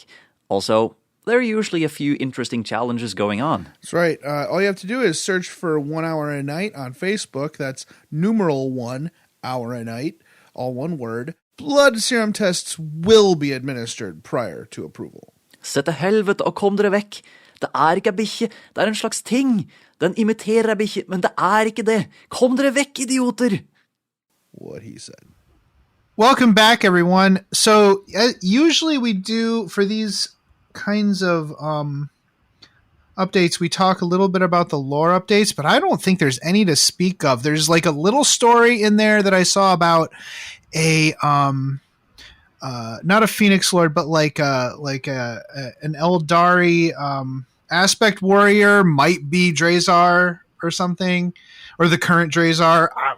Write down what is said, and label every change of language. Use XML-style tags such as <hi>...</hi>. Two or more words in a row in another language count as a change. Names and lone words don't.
<en>Also, there are usually a few interesting challenges going on. That's right. All you have to do is search for 1 Hour a Night on Facebook. That's numeral 1 hour a night, all one word. Blood serum tests will be administered prior to approval.</en> <no>Se til helvete og kom dere vekk. Det er ikke ei bikkje, det er en slags ting. Den imiterer ei bikkje, men det er ikke det. Kom dere vekk, idioter!</no> <en>What he said. Welcome back, everyone. So usually we do, for these kinds of updates, we talk a little bit about the lore updates, but I don't think there's any to speak of. There's like a little story in there that I saw about a not a Phoenix Lord, but like an Eldari aspect warrior, might be Drazar or something, or the current Drazar.</en>